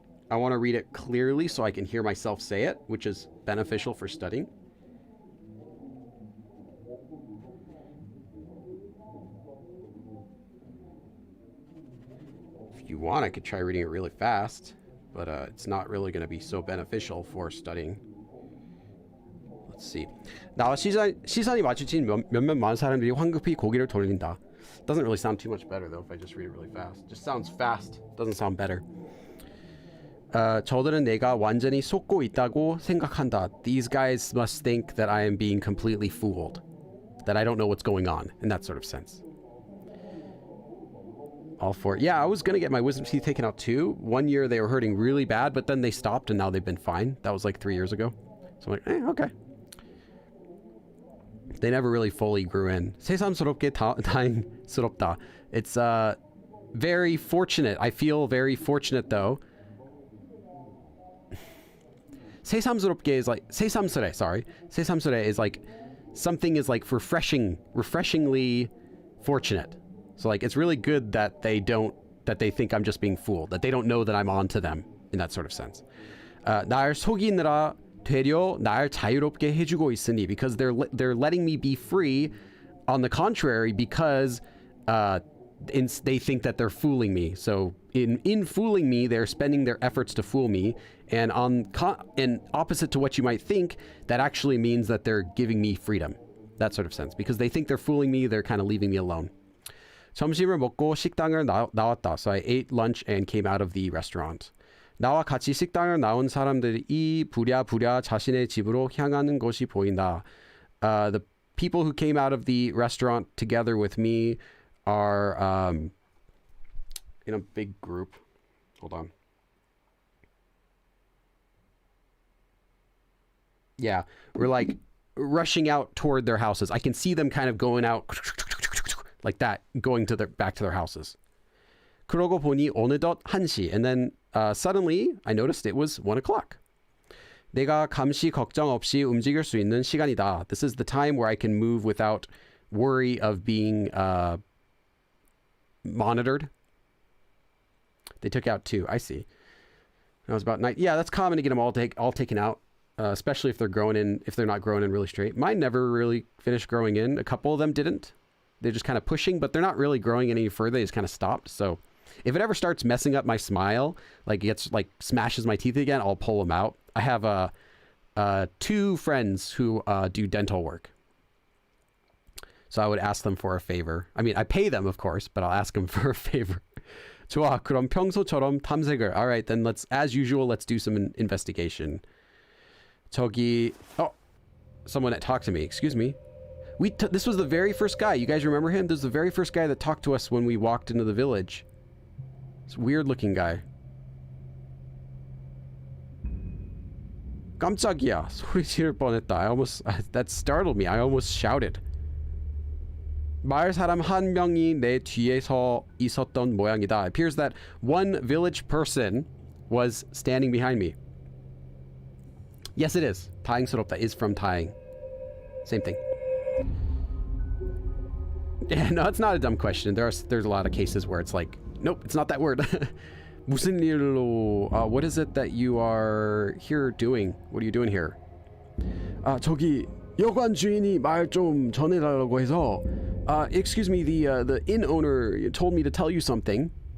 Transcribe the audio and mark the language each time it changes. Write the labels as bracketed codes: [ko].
[en] I want to read it clearly so I can hear myself say it, which is beneficial for studying. If you want, I could try reading it really fast, but it's not really going to be so beneficial for studying. Let's see. [ko] 나와 시선이 마주친 몇몇 많은 사람들이 황급히 고개를 돌린다. [en] Doesn't really sound too much better though if I just read it really fast. Just sounds fast. Doesn't sound better. [ko] 저들은 내가 완전히 속고 있다고 생각한다. [en] These guys must think that I am being completely fooled. That I don't know what's going on in that sort of sense. All for it. Yeah, I was gonna get my wisdom teeth taken out too. 1 year they were hurting really bad, but then they stopped and now they've been fine. That was like 3 years ago. So I'm like, okay. They never really fully grew in. [ko] 새삼스럽게 다행스럽다. [en] It's very fortunate. I feel very fortunate though. 새삼스럽게 is like 새삼스레, sorry. 새삼스레 is like something is like refreshingly fortunate. So like it's really good that they think I'm just being fooled, that they don't know that I'm on to them in that sort of sense. [ko] 날 속이느라 되려 날 자유롭게 해주고 있으니, [en] because they're letting me be free. On the contrary, because they think that they're fooling me. So in fooling me, they're spending their efforts to fool me. And opposite to what you might think, that actually means that they're giving me freedom. That sort of sense. Because they think they're fooling me, they're kind of leaving me alone. [ko] 점심을 먹고 식당을 나왔다. [en] So I ate lunch and came out of the restaurant. [ko] 나와 같이 식당을 나온 사람들이 부랴부랴 자신의 집으로 향하는 것이 보인다. [en] The people who came out of the restaurant together with me are in a big group. Hold on. Yeah, we're like rushing out toward their houses. I can see them kind of going out like that, going to back to their houses. [ko] 그러고 보니 어느덧 1시. [en] And then suddenly I noticed it was 1 o'clock. [ko] 내가 감시 걱정 없이 움직일 수 있는 시간이다. [en] This is the time where I can move without worry of being monitored. They took out 2. I see. That was about 9. Yeah, that's common to get them all taken out, especially if they're not growing in really straight. Mine never really finished growing in. A couple of them didn't. They're just kind of pushing, but they're not really growing any further. They just kind of stopped. So if it ever starts messing up my smile, like gets like smashes my teeth again, I'll pull them out. I have 2 friends who do dental work. So I would ask them for a favor. I mean, I pay them, of course, but I'll ask them for a favor. [ko] 좋아, 그럼 평소처럼 탐색을. [en] All right, then as usual, let's do some investigation. 저기, someone that talked to me. Excuse me. This was the very first guy. You guys remember him? This was the very first guy that talked to us when we walked into the village. This weird-looking guy. [ko] 깜짝이야. 소리 지를 뻔했다. [en] That startled me. I almost shouted. [ko] 마을 사람 한 명이 내 뒤에 서 있었던 모양이다. [en] It appears that one village person was standing behind me. Yes, it is. 다행스럽다 is from 다행. Same thing. Yeah, no, it's not a dumb question. There's a lot of cases where it's like, nope, it's not that word. [ko] 무슨 일로? [en] What is it that you are here doing? What are you doing here? [ko] 저기 여관 주인이 말 좀 전해달라고 해서. [en] Excuse me, the inn owner told me to tell you something.